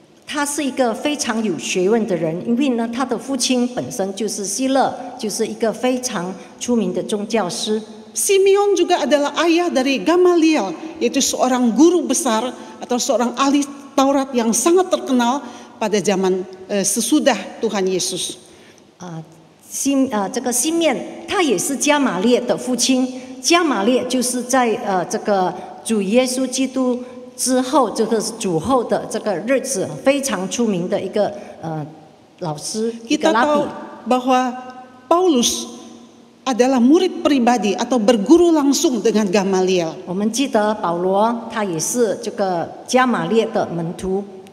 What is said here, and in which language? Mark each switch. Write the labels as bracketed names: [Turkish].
[Chinese] 他是一个非常有学问的人，因为呢，他的父亲本身就是希勒，就是一个非常出名的宗教师。 [Indonesian] Simeon juga adalah ayah dari Gamaliel, yaitu seorang guru besar atau seorang ahli Taurat yang sangat terkenal pada zaman sesudah Tuhan Yesus. [Chinese] 这个西面他也是加玛列的父亲，加玛列就是在这个主耶稣基督之后，这个主后的这个日子非常出名的一个老师，一个 [Indonesian] Kita [Chinese] 拉 [Indonesian] tahu [Chinese] 比。 [Indonesian] bahwa Paulus adalah murid pribadi atau berguru langsung dengan Gamaliel. [Chinese] 我们记得保罗他也是这个加玛列的门徒。